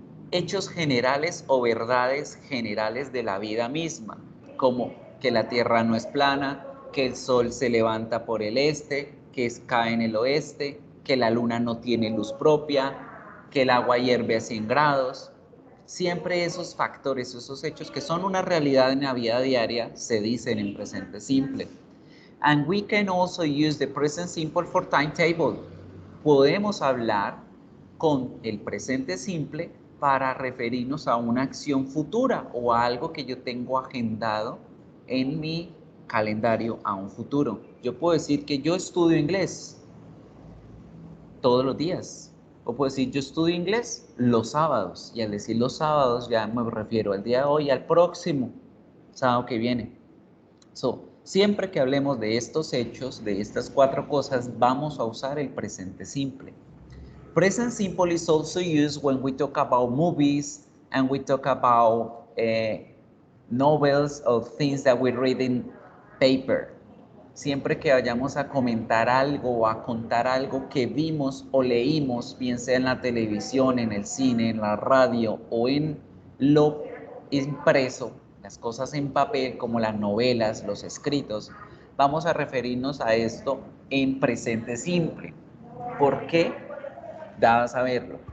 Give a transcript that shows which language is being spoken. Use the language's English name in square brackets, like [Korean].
[Spanish] Hechos generales o verdades generales de la vida misma, como que la tierra no es plana, que el sol se levanta por el este, que cae en el oeste, que la luna no tiene luz propia, que el agua hierve a 100 grados. Siempre esos factores, esos hechos que son una realidad en la vida diaria, se dicen en presente simple. [English] And we can also use the present simple for timetable. [Spanish] Podemos hablar con el presente simple para referirnos a una acción futura o a algo que yo tengo agendado en mi calendario a un futuro. Yo puedo decir que yo estudio inglés todos los días. O puedo decir yo estudio inglés los sábados. Y al decir los sábados ya me refiero al día de hoy, al próximo sábado que viene. Siempre que hablemos de estos hechos, de estas 4 cosas, vamos a usar el presente simple. [English] Present simple is also used when we talk about movies and we talk about novels or things that we read in paper. [Spanish] Siempre que vayamos a comentar algo o a contar algo que vimos o leímos, bien sea en la televisión, en el cine, en la radio o en lo impreso, las cosas en papel como las novelas, los escritos, vamos a referirnos a esto en presente simple. ¿Por qué? Dabas a verlo.